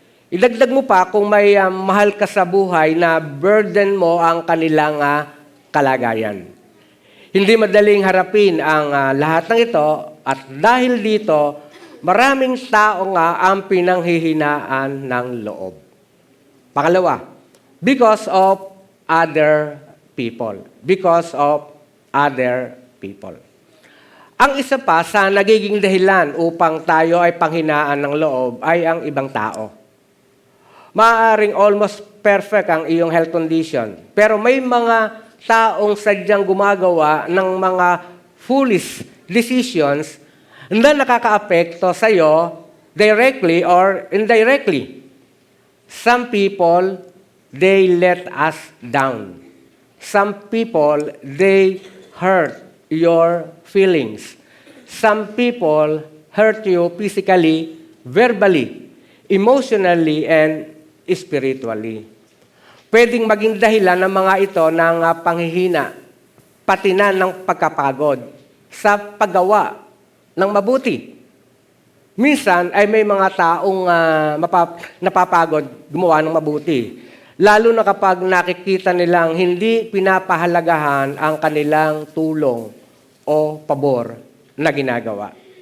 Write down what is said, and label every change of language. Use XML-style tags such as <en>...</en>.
<tl>Idagdag mo pa kung may mahal ka sa buhay na burden mo ang kanilang kalagayan. Hindi madaling harapin ang lahat ng ito at dahil dito, maraming tao ang pinanghihinaan ng loob. Pangalawa,</tl> <en>because of other people. Because of other people.</en> <tl>Ang isa pa sa nagiging dahilan upang tayo ay panghinaan ng loob ay ang ibang tao. Maaaring</tl> <en>almost perfect</en> <tl>ang iyong health condition, pero may mga taong sadyang gumagawa ng mga</tl> <en>foolish decisions</en> <tl>na nakakaapekto sa iyo</tl> <en>directly or indirectly. Some people, they let us down. Some people, they hurt your feelings. Some people hurt you physically, verbally, emotionally, and spiritually.</en> <tl>Pwedeng maging dahilan ng mga ito ng panghihina, pati na ng pagkapagod sa paggawa ng mabuti. Minsan ay may mga taong napapagod gumawa ng mabuti. Lalo na kapag nakikita nilang hindi pinapahalagahan ang kanilang tulong o pabor na ginagawa.</tl>